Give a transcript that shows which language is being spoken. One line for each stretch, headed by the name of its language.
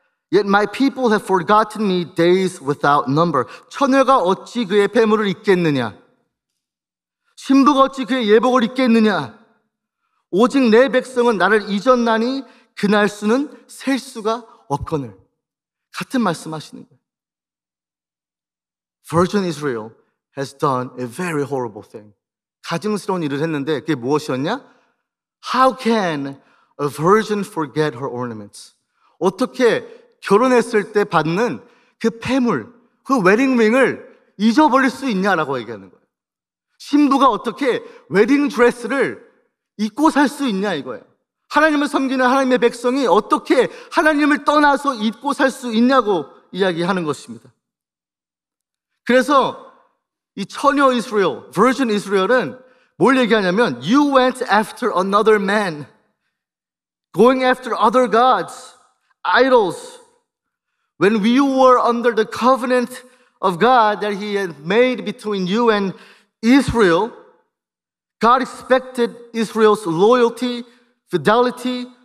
English: Yet my people have forgotten me days without number.
Korean: 처녀가 어찌 그의 배물을 잊겠느냐? 신부가 어찌 그의 예복을 잊겠느냐? 오직 내 백성은 나를 잊었나니 그날 수는 셀 수가 없거늘. 같은 말씀하시는 거예요.
English: Virgin Israel has done a very horrible thing.
Korean: 가증스러운 일을 했는데 그게 무엇이었냐?
English: How can a virgin forget her ornaments?
Korean: 어떻게 결혼했을 때 받는 그 폐물, 그 웨딩링을 잊어버릴 수 있냐라고 얘기하는 거예요. 신부가 어떻게 웨딩 드레스를 입고 살 수 있냐 이거예요. 하나님을 섬기는 하나님의 백성이 어떻게 하나님을 떠나서 잊고 살 수 있냐고 이야기하는 것입니다. 그래서 이 처녀 이스라엘, virgin Israel은 뭘 얘기하냐면
English: You went after another man, going after other gods, idols. When we were under the covenant of God that He had made between you and Israel, God expected Israel's loyalty, fidelity,